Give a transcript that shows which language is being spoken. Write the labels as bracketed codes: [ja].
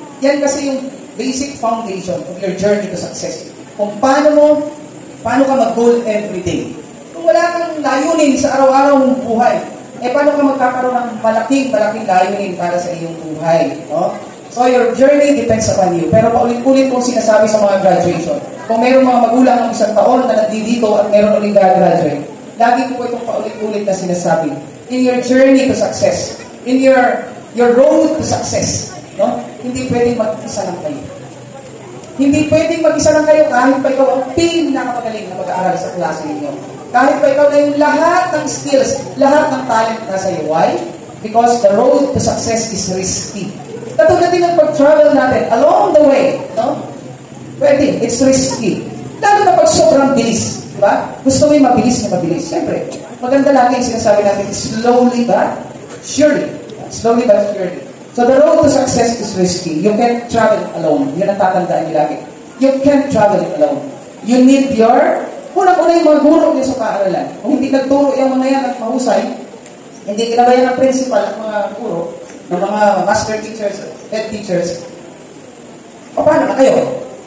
[tl] Yan kasi yung [en] basic foundation of your journey to success. [tl] Kung paano ka mag-goal every day. Kung wala kang layunin sa araw-araw mong buhay, paano ka magkakaroon ng malaking layunin para sa iyong buhay? No? [en] So your journey depends upon you. [tl] Pero paulit-ulit kong sinasabi sa mga graduation. Kung mayroong mga magulang ng 1 taon na nandito at mayroon ulit graduate, lagi ko itong paulit-ulit na sinasabi. [en] In your journey to success, in your road to success, no? [tl] Hindi pwedeng mag-isa lang kayo. Hindi pwedeng mag-isa lang kayo kahit pa ikaw ang pinakamagaling na mag-aaral sa klase ninyo. Kahit pa ikaw na yung lahat ng skills, lahat ng talent nasa iyo. [en] Why? Because the road to success is risky. [tl] Katulad din ang pag-travel natin [en] along the way, [tl] no? Pwede, [en] it's risky. [tl] Lalo na pag sobrang bilis, di ba? Gusto mo yung mabilis na mabilis. Siyempre, maganda lagi yung sinasabi natin, [en] slowly but surely. Slowly but surely. So the road to success is risky. You can't travel alone. [tl] Yun ang tatandaan niyo lagi. [en] You can't travel alone. You need your, [tl] unang-una yung mga guro niyo sa paaralan. Kung hindi nagturo yung mga yan at mahusay, hindi kinabayan ng principal at mga guro, ng mga master teachers, head teachers, paano na kayo?